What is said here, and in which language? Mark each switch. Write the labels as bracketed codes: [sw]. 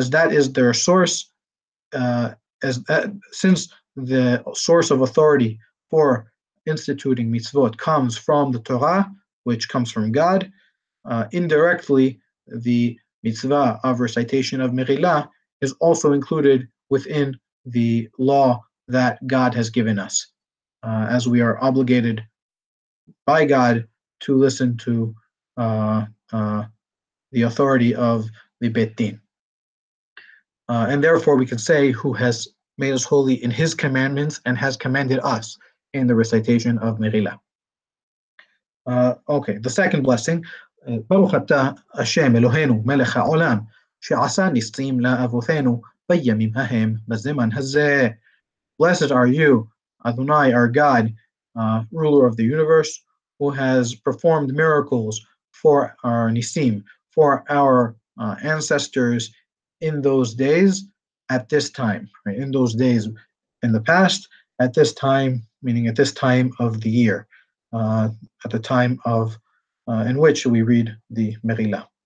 [en] As that is their source, since the source of authority for instituting mitzvot comes from the Torah, which comes from God, indirectly the mitzvah of recitation of Meghilla is also included within the law that God has given us, as we are obligated by God to listen to the authority of the Bet Din. And therefore we can say, who has made us holy in his commandments and has commanded us in the recitation of Meghilla. Okay, the second blessing, [he] ברוך אתה השם אלוהינו מלך העולם שעשה ניסים לאבותינו בימים ההם בזמן הזה. [en] Blessed are you, Adonai, our God, ruler of the universe, who has performed miracles for our nisim, for our ancestors in those days, at this time, right? In those days in the past, at this time, meaning at this time of the year, at the time of in which we read the Meghilla.